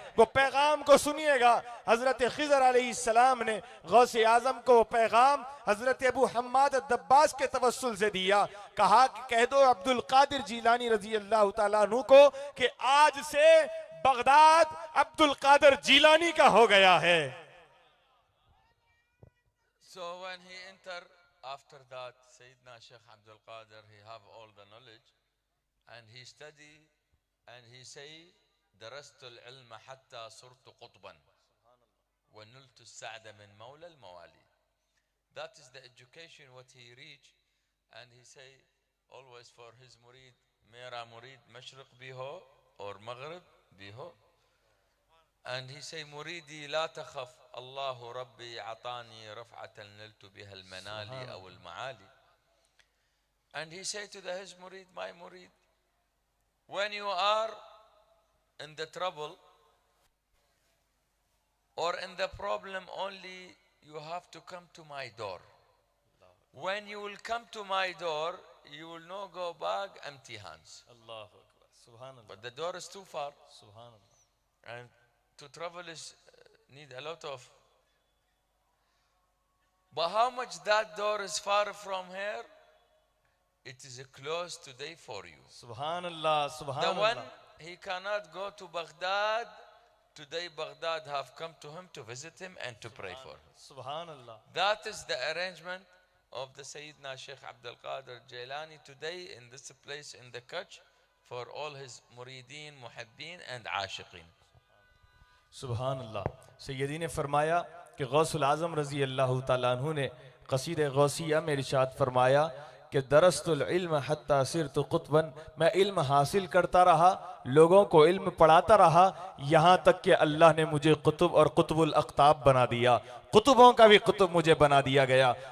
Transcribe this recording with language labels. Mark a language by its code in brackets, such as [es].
[hi] वो पैगाम को सुनिएगा। हजरत खिजर अलैहिस्सलाम ने गौसे आजम को वो पैगाम हजरत अबू हम्माद अद्दब्बास के तवस्सुल से दिया। कहा कि कह दो अब्दुल कादिर जीलानी रजी अल्लाह तआला अन्हु को कि आज से बगदाद अब्दुल कादिर जीलानी का हो गया है। [en] So when he entered, after that, Sayyidina Sheikh Abdul Qadir, he have all the knowledge, and he study, and he say, [ar] درست العلم حتى صرت قطبا ونلت السعد من مولى الموالي. [en] That is the education what he reach, and he say always for his murid, [hi] मेरा मुरीद मशरक भी हो [en] और मगरब भी हो. And he say [ar] مريدي لا تخف الله ربي عطاني رفعة نلت بها المنالي أو المعالي. [en] And he say to his murid, my murid, when you are in the trouble or in the problem, only you have to come to my door. When you will come to my door, you will not go back empty hands. But the door is too far. And to travel is need a lot of. But how much that door is far from here, it is close today for you. [ar] Subhanallah, Subhanallah. [en] The one he cannot go to Baghdad, today Baghdad have come to him to visit him and to pray for him. [ar] Subhanallah. [en] That is the arrangement of the Sayyidina Sheikh Abdul Qadir Jailani today in this place in the Kutch for all his murideen, muhibbeen and ashiqeen. [ar] सुभान अल्लाह। [hi] सैयदी ने फरमाया कि गौसुल आज़म रज़ी अल्लाह ताला अन्हु ने क़सीद गौसिया में इरशाद फरमाया कि [ar] दरस्तुल इल्म हत्ता सिरतु कुतबन, [hi] मैं इल्म हासिल करता रहा, लोगों को इल्म पढ़ाता रहा, यहाँ तक कि अल्लाह ने मुझे कुतुब और कुतुबुल अख्ताब बना दिया, कुतुबों का भी कुतुब मुझे बना दिया गया।